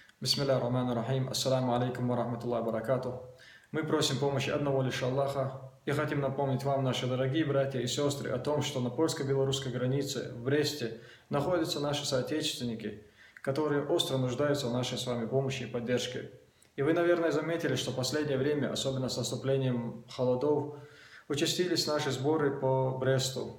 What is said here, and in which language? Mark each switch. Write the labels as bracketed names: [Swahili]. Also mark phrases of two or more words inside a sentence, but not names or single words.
[Arabic] بسم الله الرحمن الرحيم. السلام عليكم ورحمة الله وبركاته. [Russian] Мы просим помощи одного лишь Аллаха и хотим напомнить вам, наши дорогие братья и сестры, о том, что на польско-белорусской границе в Бресте находятся наши соотечественники, которые остро нуждаются в нашей с вами помощи и поддержке. И вы, наверное, заметили, что в последнее время, особенно с наступлением холодов, участились наши сборы по Бресту.